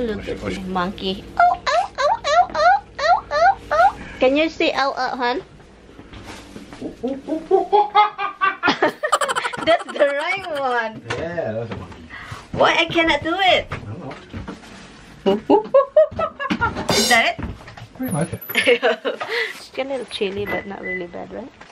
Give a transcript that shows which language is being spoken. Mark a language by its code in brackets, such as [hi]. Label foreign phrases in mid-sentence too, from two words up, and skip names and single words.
[en] Look at this monkey. Oh, ow, ow, ow, ow, ow, ow, ow. Can you say ow, ow, hon? That's the right one. Yeah, that's a monkey. Why I cannot do it? I don't know. Is that it? Pretty much. It's a little chilly, but not really bad, right?